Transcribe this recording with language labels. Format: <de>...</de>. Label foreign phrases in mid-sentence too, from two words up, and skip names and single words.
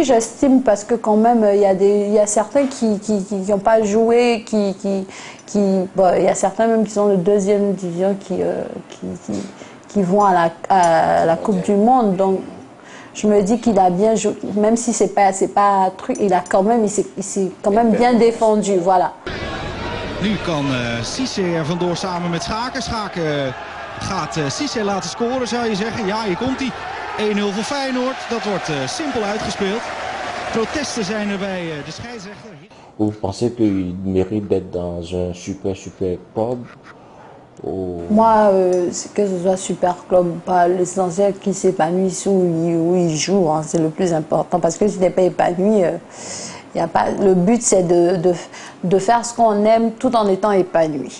<fr>j'estime, parce que quand même, il y a certains qui n'ont pas joué, il y a certains même qui sont de deuxième division qui vont à la Coupe du Monde, donc je me dis qu'il a bien joué, même si c'est pas un truc, il s'est quand même bien défendu, voilà.</fr> <nl>Nu kan Cissé er vandoor samen met Schaken. Schaken gaat Cissé laten scoren, zou je zeggen. Ja, hier komt hij. 1-0 voor Feyenoord. Dat wordt simpel uitgespeeld. Protesten zijn er bij de scheidsrechter.</nl> <fr>Vous pensez qu'il mérite d'être dans un super club? Moi, que ce soit super club ou pas, l'essentiel qu'il s'épanouisse où il joue, hein, c'est le plus important. Parce que si tu n'es pas épanoui, y a pas, le but c'est de faire ce qu'on aime tout en étant épanoui.</fr>